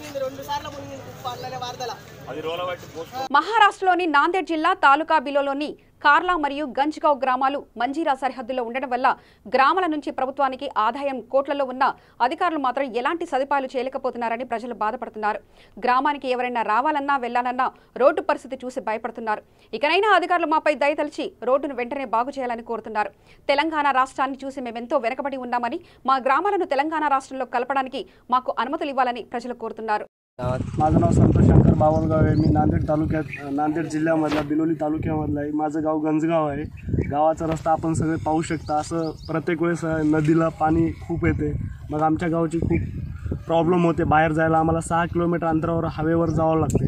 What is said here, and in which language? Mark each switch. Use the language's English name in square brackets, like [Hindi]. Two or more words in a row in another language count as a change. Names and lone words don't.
[Telugu] మహారాష్ట్రలోని నాందేడ్ జిల్లా తాలూకా బిలోలోని కార్లా మరియు గంజ్గావ్ గ్రామాలు మంజీరా సరిహద్దుల్లో ఉండడం వల్ల గ్రామాల నుంచి ప్రభుత్వానికి ఆదాయం కోట్లలో ఉన్న అధికారులు మాత్రం ఎలాంటి సదుపాయాలు చేయలేకపోతున్నారని ప్రజలు బాధపడుతున్నారు. గ్రామానికి ఎవరైనా రావాలన్నా వెళ్లాలన్నా రోడ్డు పరిస్థితి చూసి భయపడుతున్నారు. ఇకనైనా అధికారులు మాపై దయతలిచి రోడ్డును వెంటనే బాగు చేయాలని కోరుతున్నారు. తెలంగాణ రాష్ట్రాన్ని చూసి మేమెంతో వెనకబడి ఉన్నామని, మా గ్రామాలను తెలంగాణ రాష్ట్రంలో కలపడానికి మాకు అనుమతులు ఇవ్వాలని ప్రజలు కోరుతున్నారు. [Marathi] माझं नाव संतोष शंकर बावलगाव आहे. मी नांदेड तालुक्यात नांदेड जिल्ह्यामधला बिलोली तालुक्यामधला आहे. माझं गाव गंजगाव आहे. गावाचा रस्ता आपण सगळे पाहू शकता. असं प्रत्येक वेळेस नदीला पाणी खूप येते. मग आमच्या गावची खूप प्रॉब्लेम होते. बाहेर जायला आम्हाला 6 किलोमीटर अंतरावर हवेवर जावं लागते.